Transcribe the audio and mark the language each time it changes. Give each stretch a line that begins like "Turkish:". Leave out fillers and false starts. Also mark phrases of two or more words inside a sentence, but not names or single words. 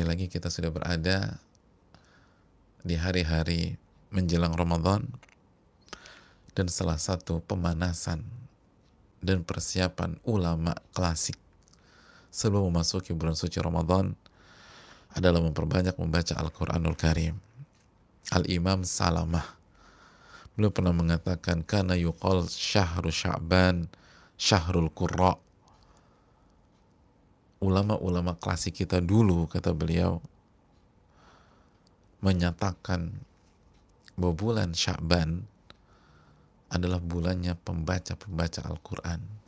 Indonesian: lagi kita sudah berada di hari-hari menjelang Ramadan, dan salah satu pemanasan dan persiapan ulama klasik sebelum memasuki bulan suci Ramadan adalah memperbanyak membaca Al-Quranul Karim. Al-Imam Salamah, beliau pernah mengatakan,
Arabic: كان يقال شهر شعبان شهر القراء.
Indonesian: Ulama-ulama klasik kita dulu, kata beliau, menyatakan bahwa bulan Sya'ban adalah bulannya pembaca-pembaca Al-Quran,